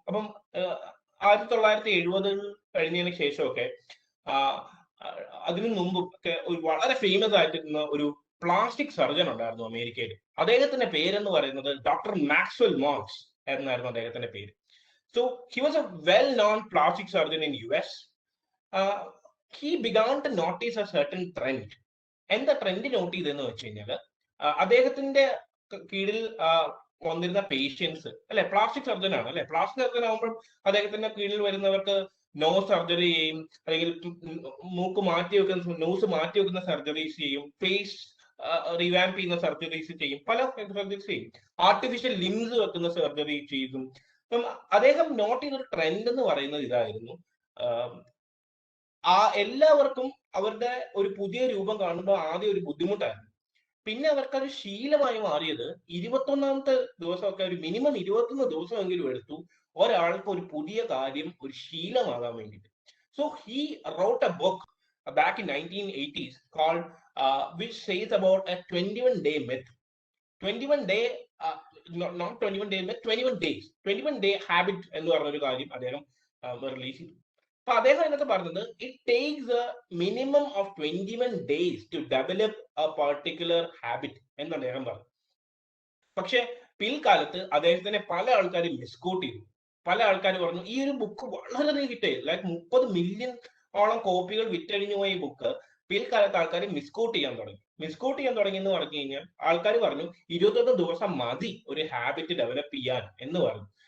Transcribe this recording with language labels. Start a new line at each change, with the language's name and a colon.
Malayalam: അപ്പം 1970 കഴിഞ്ഞതിന് ശേഷമൊക്കെ അതിനു മുമ്പൊക്കെ ഒരു വളരെ ഫേമസ് ആയിട്ടിരുന്ന ഒരു പ്ലാസ്റ്റിക് സർജൻ ഉണ്ടായിരുന്നു അമേരിക്കയിൽ. അദ്ദേഹത്തിന്റെ പേരെന്ന് പറയുന്നത് ഡോക്ടർ മാക്സ്വെൽ മോൾസ് എന്നായിരുന്നു അദ്ദേഹത്തിന്റെ പേര്.
English: So he was a well known plastic surgeon in US. He began to notice a certain trend.
Malayalam: എന്താ ട്രെൻഡ് നോട്ട് ചെയ്തെന്ന് വെച്ച് കഴിഞ്ഞാൽ, അദ്ദേഹത്തിന്റെ കീഴിൽ വന്നിരുന്ന പേഷ്യൻസ് അല്ലെ, പ്ലാസ്റ്റിക് സർജൻ ആണ് അല്ലെ, പ്ലാസ്റ്റിക് സർജൻ ആകുമ്പോൾ അദ്ദേഹത്തിന്റെ കീഴിൽ വരുന്നവർക്ക് നോസ് സർജറി ചെയ്യും, അല്ലെങ്കിൽ മൂക്ക് മാറ്റി വെക്കുന്ന നോസ് മാറ്റി വെക്കുന്ന സർജറീസ് ചെയ്യും, ഫേസ് റിവാമ്പ് ചെയ്യുന്ന സർജറീസ് ചെയ്യും, പല സർജറീസ് ചെയ്യും, ആർട്ടിഫിഷ്യൽ ലിംസ് വെക്കുന്ന സർജറി ചെയ്യും. അപ്പം അദ്ദേഹം നോട്ട് ചെയ്തൊരു ട്രെൻഡ് എന്ന് പറയുന്നത് ഇതായിരുന്നു. എല്ലാവർക്കും അവരുടെ ഒരു പുതിയ രൂപം കാണുമ്പോൾ ആദ്യം ഒരു ബുദ്ധിമുട്ടായിരുന്നു. പിന്നെ അവർക്കത് ശീലമായി മാറിയത് 21ാമത്തെ ദിവസമൊക്കെ ഒരു മിനിമം 21 ദിവസമെങ്കിലും എടുത്തു ഒരാൾക്ക് ഒരു പുതിയ കാര്യം ഒരു ശീലമാകാൻ വേണ്ടിയിട്ട്.
English: So he wrote a book back in 1980s called which says about a 21 day myth. 21 day not 21 day myth, 21 days, 21 day habit
Malayalam: എന്ന് പറഞ്ഞൊരു കാര്യം അദ്ദേഹം റിലീസ് ചെയ്തു. അപ്പൊ അദ്ദേഹം അതിനകത്ത് പറഞ്ഞത്
English: it takes a minimum of 21 days to develop a particular habit
Malayalam: എന്ന് അദ്ദേഹം പറഞ്ഞു. പക്ഷെ പിൽക്കാലത്ത് അദ്ദേഹത്തിനെ പല ആൾക്കാരും മിസ്കോട്ട് ചെയ്തു. പല ആൾക്കാർ പറഞ്ഞു ഈ ഒരു ബുക്ക് വളരെയധികം ഹിറ്റ് ചെയ്തു, ലൈക്ക് 30 മില്യൺ കോപ്പികൾ വിറ്റഴിഞ്ഞു പോയ ഈ ബുക്ക് പിൽക്കാലത്ത് ആൾക്കാർ മിസ്കോട്ട് ചെയ്യാൻ തുടങ്ങി എന്ന് പറഞ്ഞു കഴിഞ്ഞാൽ ആൾക്കാർ പറഞ്ഞു 21 ദിവസം മതി ഒരു ഹാബിറ്റ് ഡെവലപ്പ് ചെയ്യാൻ എന്ന് പറഞ്ഞു.